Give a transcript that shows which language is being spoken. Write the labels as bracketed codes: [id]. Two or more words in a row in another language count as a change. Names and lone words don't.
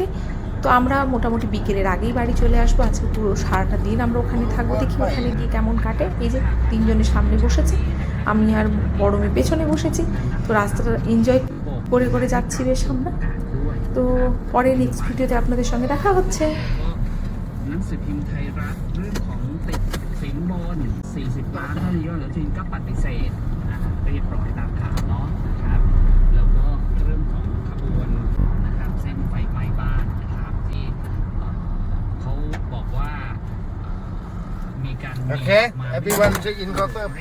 [bn] তো আমরা মোটামুটি বিকেলের আগেই বাড়ি চলে আসবো। আজকে পুরো সারাটা দিন আমরা ওখানে থাকবো, দেখি ওখানে গিয়ে কেমন কাটে। এই যে তিনজনের সামনে বসেছে, আমি আর বড় মেয়ে পেছনে বসেছি। তো রাস্তাটা এনজয় করে করে যাচ্ছি বেশ আমরা। তো পরে [en] next video [bn] আপনাদের সঙ্গে দেখা হচ্ছে। [th] หนังสือพิมพ์ไทยรัฐเรื่องของติดสินบน40 ล้านเท่านี้แล้วจีนก็ปฏิเสธเรียบร้อยตามข่าวเนาะนะครับแล้วก็เรื่องของขบวนนะครับเส้นไฟไหม้บ้านนะครับที่เขาบอกว่ามีการ [en] Okay, everyone check in counter.